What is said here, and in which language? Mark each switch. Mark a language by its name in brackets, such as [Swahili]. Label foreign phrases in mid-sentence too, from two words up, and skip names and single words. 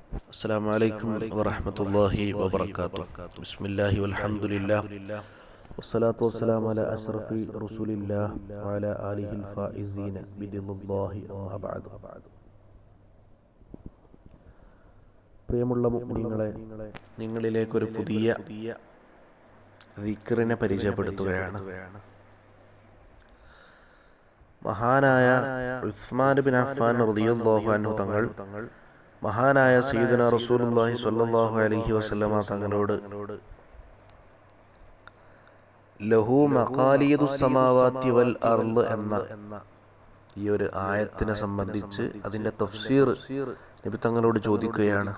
[Arabic] السلام عليكم ورحمة الله وبركاته. بسم الله والحمد لله والصلاة والسلام على أشرف رسول الله وعلى آله الفائزين برضا الله أما بعد. [Malayalam] പ്രിയമുള്ള മുഅ്മിനീങ്ങളെ, നിങ്ങളിലേക്കൊരു പുതിയ ദിക്റിനെ പരിചയപ്പെടുത്തുകയാണ്. മഹാനായ ഉസ്മാൻ ബിൻ അഫ്ഫാൻ [Arabic] رضي الله عنه [Malayalam] തങ്ങൾ മഹാനായ [Arabic] سيدنا رسول الله صلى الله عليه وسلم [Malayalam] തങ്ങളോട് [Arabic] له مقاليد السماوات والأرض [Malayalam] എന്ന ഈ ഒരു ആയത്തിനെ സംബന്ധിച്ച് അതിന്റെ തഫ്സീർ നബി തങ്ങളോട് ചോദിക്കുകയാണ്.